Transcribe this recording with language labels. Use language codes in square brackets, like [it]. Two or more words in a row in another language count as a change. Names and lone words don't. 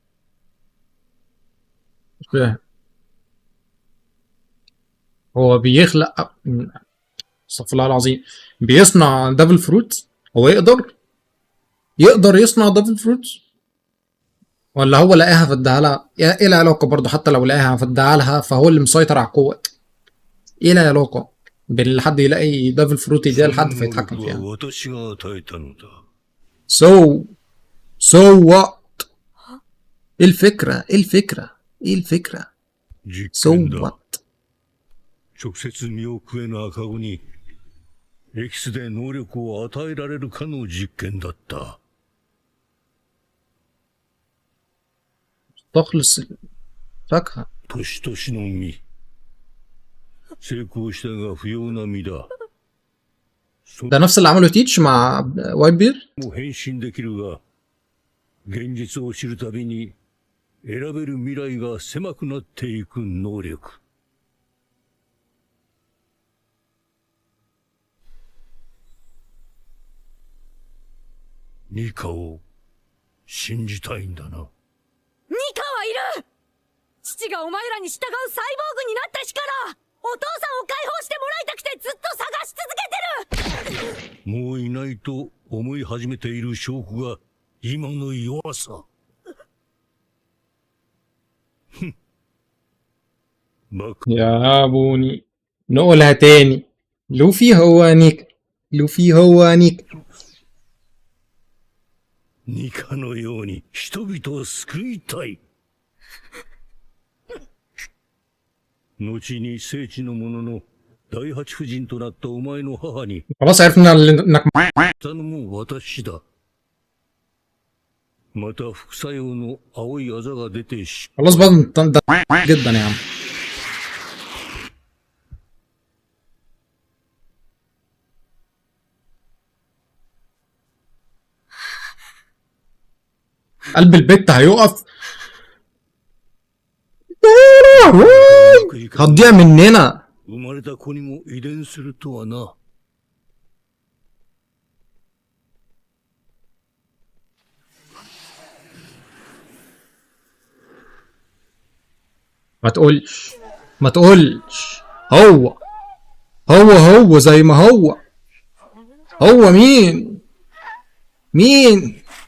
[ar] مش فاهم. هو بيخلق استغفر الله العظيم، بيصنع دبل فروت. هو يقدر يصنع دبل فروت، ولا هو لقاها فاداها لها؟ ايه العلاقة برضه؟ حتى لو لقاها فاداها لها فهو اللي مسيطر على القوة. ايه العلاقة بين اللي حد يلاقي دبل فروت يديها لحد فيتحكم [ja] その能力 [ar] فيها؟ [ja] は私が与えたのだ。 [en] So what؟ [ar] ايه الفكرة؟ ايه الفكرة؟ [ja] 実 [en] So [ja] 験だ。 [en] what؟ [ja] 直接身を食えぬ赤子にエキスで能力を与えられるかの実験だった。 [ar] تخلص فاكهة. [ja] 年々の実。成功したが不要な実だ。 [ar] ده نفس اللي عمله تيتش مع وايت بير. [ja] もう変身できるが、現実を知るたびに選べる未来が狭くなっていく能力。ニカを信じたいんだな。ニカはいる。父がお前らに従うサイボーグになった日からお父さんを解放してもらいたくてずっと探し続けてる。もういないと思い始めている証拠が今の弱さ。バカ。 [ar] يا بوني نقولها تاني. لوفي هو نيك. لوفي هو نيك. [ja] ニカのように人々を救いたい。後に聖地の者の第八夫人となったお前の母に [ar] خلاص عرفنا انك [ja] 頼む私だ。また副作用の青いあざが出てし [ar] خلاص بقى ده جدا يا عم. قلب البت هيقف. هتضيع مننا. [ja] 生まれた子にも遺伝するとはな。 [ar] ما تقولش ما تقولش. هو زي ما هو. هو مين مين.